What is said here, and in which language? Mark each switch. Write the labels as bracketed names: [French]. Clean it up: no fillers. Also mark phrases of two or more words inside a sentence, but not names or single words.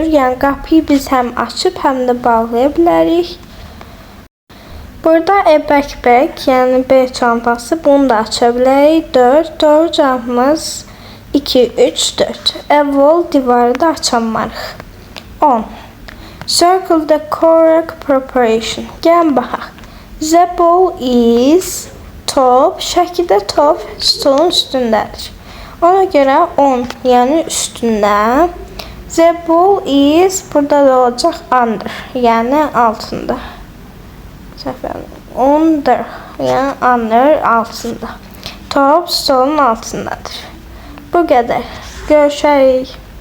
[Azerbaijani] Yəni qapıyı biz həm açıb, həm də bağlaya bilərik. Burada [English] a backpack, [Azerbaijani] yəni bel çantası, bunu da aça bilərik. 4. Doğru cavabımız 2, 3, 4. [English] A wall, [Azerbaijani] divarı da açamarıq. 10. [English] Circle the correct preparation. [Azerbaijani] Gəlin baxaq. [English] The ball is top. [Azerbaijani] Şəkildə top stolun üstündədir. Ona görə 10, yəni üstündə. [English] The ball is, [Azerbaijani] burada da olacaq under, yəni altında. Under, yəni under altında. Top stolun altındadır. Bu qədər. Görüşərik.